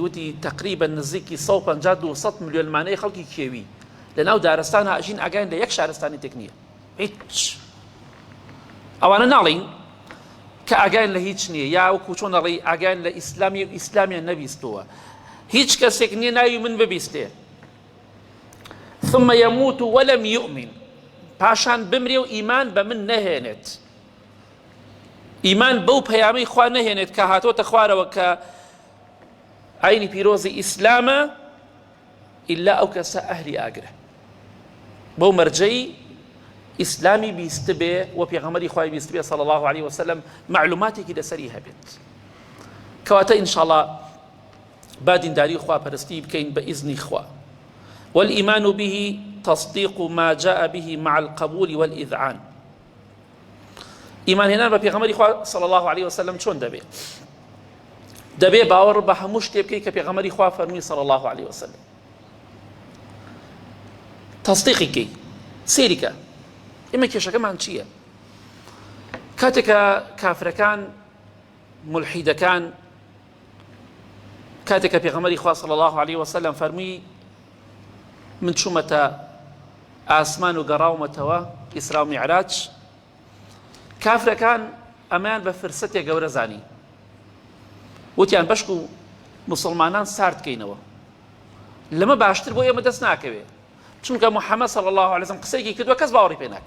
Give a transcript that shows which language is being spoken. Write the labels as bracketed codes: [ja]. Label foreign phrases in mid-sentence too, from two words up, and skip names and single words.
[ckb] وتی تقریبا نزیکی 150-200 ملیۆن لەمانەی خەڵکی کێوی لە ناو دارستانە ئەژین ئاگایان لە یەک شارستانێتێک نییە. هیچ ئەوانە ناڵین کە ئاگایان لە هیچ نییە، یا وەکو چۆن دەڵێ ئاگایان لە ئیسلامی و ئیسلامیان نەبیستووە. هیچ کەسێک نییە ناوی من ببیستێ. [ar] ثم يموت ولم يؤمن، [ckb] پاشان بمرێ و ئیمان بە من نەهێنێت، ئیمان بەو پەیامەی خوا نەهێنێت کە هاتۆتە خوارەوە کە ئاینی پیرۆزی ئیسلامە، ئیلا ئەو کەسە ئەهلی ئاگرە بەو مەرجەی ئیسلامی بیست بێ و پێغەمبەری خوای بیست بێ [ar] صلی الله عليه وسلم، [ckb] معلوماتێکی لەسەری هەبێت. کەواتە ئینشاءڵڵا با دینداری خواپەرستی بکەین بە ئیزنی خوا. [ar] والإيمان به تصديق ما جاء به مع القبول والإذعان. إيمان هنا [ckb] بپیغمبری خوا [ar] صلی الله عليه وسلم [ckb] چۆن دەبێ؟ دەبێ باوەڕ بە هەموو شتێ بکەی کە پێغەمبەری خوا فەرمووی [ar] صلی الله عليه وسلم. [ckb] تەصدیقی کەی، سێری کە ئێمە کێشەکەمان چییە؟ کاتێکە کافرەکان ملحیدەکان کاتێکە پێغەمبەری خوا [ar] صلی الله عليه وسلم [ckb] فەرمووی من چوومەتە ئاسمان و گەڕاومەتەوە ئیسرا و میعراج، کافرەکان ئەمەیان بە فرسەتێک گەورە زانی، وتیان بەشک و مسلمانان سارد بکەینەوە، لەمە باشتر بۆ ئێمە دەست ناکەوێ، چونکە محەممەد [ar] صلی الله عليه وسلم [ckb] قسەیەکی کردووە کەس باوەڕی پێ ناکە.